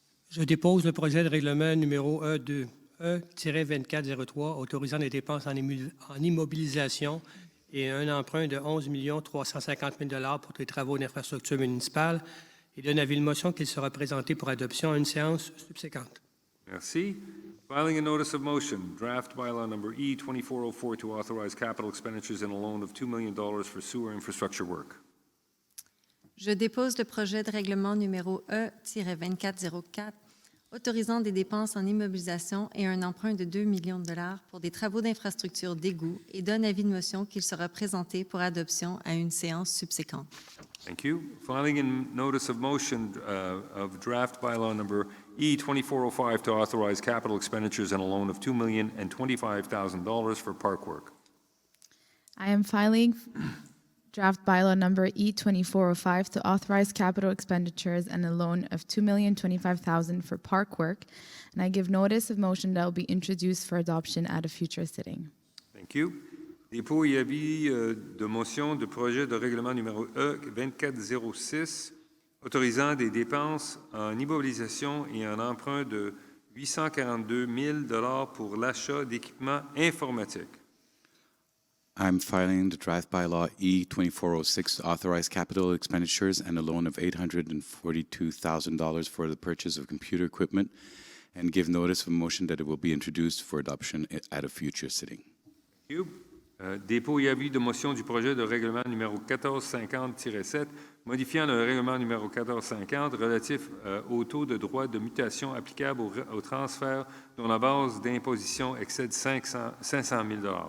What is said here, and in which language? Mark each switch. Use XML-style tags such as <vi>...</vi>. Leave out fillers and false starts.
<fr>Je dépose le projet de règlement numéro E-2403 autorisant des dépenses en immobilisation et un emprunt de 11 350 000 pour des travaux d'infrastructure municipale et donne avis de motion qu'il sera présenté pour adoption à une séance subséquente. Merci.</fr> <en>Filing a notice of motion, draft bylaw number E2404 to authorize capital expenditures and a loan of $2 million for sewer infrastructure work.</en> <fr>Je dépose le projet de règlement numéro E-2404 autorisant des dépenses en immobilisation et un emprunt de 2 millions de dollars pour des travaux d'infrastructure d'égout et donne avis de motion qu'il sera présenté pour adoption à une séance subséquente.</fr> <en>Thank you. Filing a notice of motion of draft bylaw number E2405 to authorize capital expenditures and a loan of $2,025,000 for park work. I am filing draft bylaw number E2405 to authorize capital expenditures and a loan of $2,025,000 for park work, and I give notice of motion that will be introduced for adoption at a future sitting. Thank you.</en> <fr>Dépôt et avis de motion de projet de règlement numéro E2406 autorisant des dépenses en immobilisation et un emprunt de 842 000 pour l'achat d'équipements informatiques.</fr> <en>I'm filing the draft bylaw E2406 to authorize capital expenditures and a loan of $842,000 for the purchase of computer equipment and give notice of motion that it will be introduced for adoption at a future sitting. Thank you.</en> <fr>Dépôt et avis de motion du projet de règlement numéro 1450-7, modifiant le règlement numéro 1450 relatif au taux de droit de mutation applicable au transfert dont la base d'imposition excède 500 000 $.</fr>